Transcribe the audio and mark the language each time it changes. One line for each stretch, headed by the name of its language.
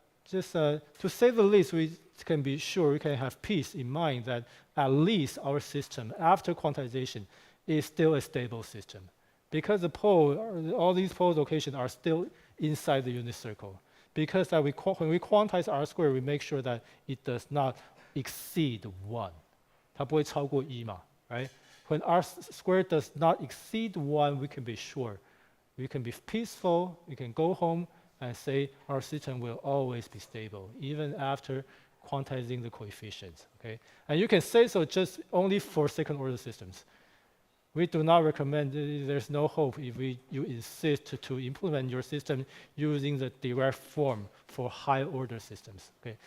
English: just to say the least, we can be sure, we can have peace in mind that at least our system, after quantization, is still a stable system. Because the pole, all these pole locations are still inside the unit circle. Because when we quantize R square, we make sure that it does not exceed 1.
Chinese: 它不会超过1嘛, right?
English: When R squared does not exceed 1, we can be sure. We can be peaceful, we can go home and say our system will always be stable, even after quantizing the coefficients, okay? And you can say so just only for second order systems. We do not recommend, there's no hope if you insist to implement your system using the direct form for high order systems, okay?